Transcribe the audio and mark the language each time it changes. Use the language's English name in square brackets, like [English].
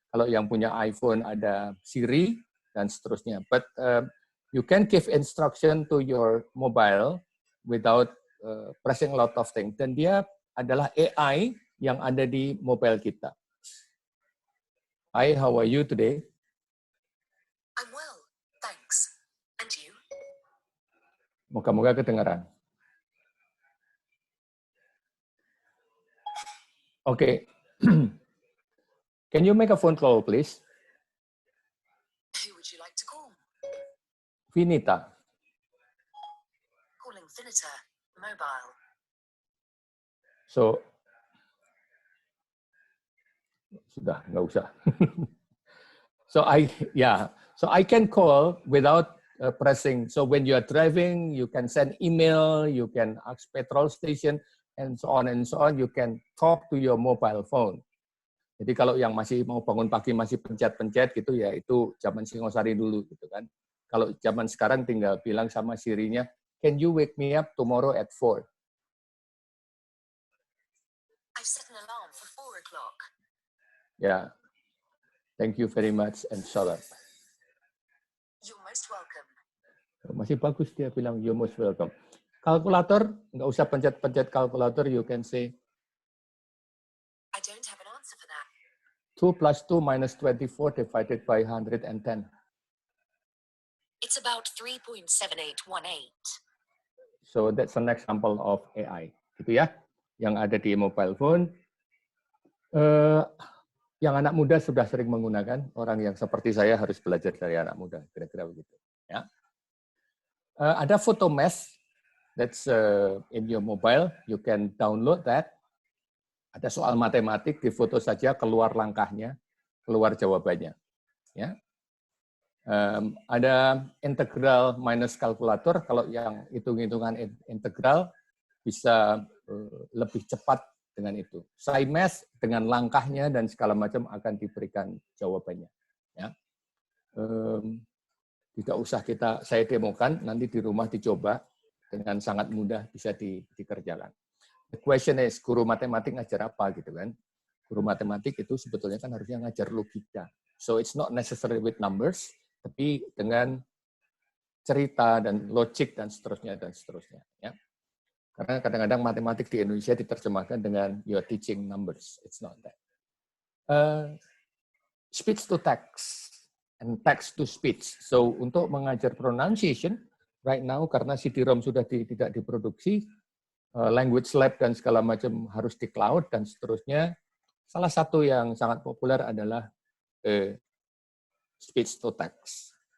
[Indonesian] Kalau yang punya iPhone ada Siri dan seterusnya. [English] But you can give instruction to your mobile without pressing a lot of things. [Indonesian] Dan dia adalah AI yang ada di mobile kita. [English] Hi, how are you today? I'm well, thanks. And you? [Indonesian] Moga-moga kedengaran. Oke. [English] Can you make a phone call, please? Who would you like to call? Vinita. Calling Finita, mobile. [Indonesian] So, sudah, nggak usah. [English] So I can call without pressing. So when you are driving, you can send email, you can ask petrol station, and so on and so on. You can talk to your mobile phone. [Indonesian] Jadi kalau yang masih mau bangun pagi masih pencet-pencet gitu ya itu zaman Singosari dulu gitu kan. Kalau zaman sekarang tinggal bilang sama Siri-nya, [English] can you wake me up tomorrow at 4? I've set an alarm for 4 o'clock. Ya, thank you very much and shut up. You're most welcome. [Indonesian] Masih bagus dia bilang [English] you're most welcome. [Indonesian] Kalkulator, nggak usah pencet-pencet kalkulator, [English] you can say I don't have an answer for that. 2 plus 2 minus 24 divided by 110. It's about 3.7818. So that's an example of AI, [Indonesian] gitu ya, yang ada di [English] mobile phone. [Indonesian] Yang anak muda sudah sering menggunakan, orang yang seperti saya harus belajar dari anak muda, kira-kira begitu. Ya. [English] Ada photo mesh, that's in your mobile, you can download that. [Indonesian] Ada soal matematik, di foto saja keluar langkahnya, keluar jawabannya. Ya. Ada integral minus kalkulator, kalau yang hitung-hitungan integral bisa lebih cepat dengan itu. SciMath dengan langkahnya dan segala macam akan diberikan jawabannya. Ya. Tidak usah saya demokan, nanti di rumah dicoba dengan sangat mudah bisa dikerjakan. [English] The question is, [Indonesian] guru matematik ngajar apa gitu kan? Guru matematik itu sebetulnya kan harusnya ngajar logika. [English] So it's not necessary with numbers, [Indonesian] tapi dengan cerita dan logik dan seterusnya dan seterusnya. Ya. Karena kadang-kadang matematik di Indonesia diterjemahkan dengan [English] you're teaching numbers. It's not that. Speech to text and text to speech. [Indonesian] So untuk mengajar pronunciation, [English] right now [Indonesian] karena CD-ROM sudah tidak diproduksi, language lab dan segala macam harus di cloud dan seterusnya. Salah satu yang sangat populer adalah speech to text.